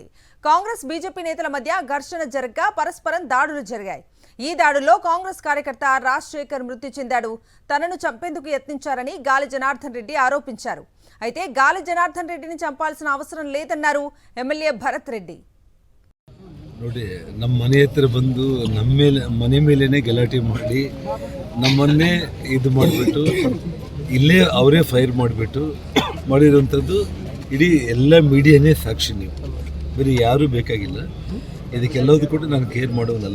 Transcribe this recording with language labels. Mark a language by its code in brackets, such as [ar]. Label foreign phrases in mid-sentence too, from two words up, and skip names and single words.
[te] కాంగ్రెస్ బీజేపీ నేతల మధ్య ఘర్షణ జరగ్గా పరస్పరం దాడులు జరిగాయి. ఈ దాడుల్లో కాంగ్రెస్ కార్యకర్త రాజశేఖర్ మృతి చెందాడు. తనను చంపేందుకు యత్నించారని గాలి జనార్దన్ రెడ్డి ఆరోపించారు. అయితే గాలి జనార్దన్ రెడ్డిని చంపాల్సిన అవసరం లేదన్నారు ఎమ్మెల్యే భరత్ రెడ్డి. [kn] ನೋಡಿ, ನಮ್ಮ ಮನೆ ಹತ್ರ ಬಂದು ಮನೆ ಮೇಲೇನೆ ಗಲಾಟೆ ಮಾಡಿ ನಮ್ಮನ್ನೇ ಇದು ಮಾಡಿಬಿಟ್ಟು ಇಲ್ಲೇ ಅವರೇ ಫೈರ್ ಮಾಡಿರೋಂಥದ್ದು ಇಡೀ ಎಲ್ಲ ಮೀಡಿಯಾನೇ ಸಾಕ್ಷಿ. ನೀವು ಬೇರೆ ಯಾರೂ ಬೇಕಾಗಿಲ್ಲ. ಇದಕ್ಕೆಲ್ಲದೂ ಕೂಡ ನಾನು ಕೇರ್ ಮಾಡೋನಲ್ಲ.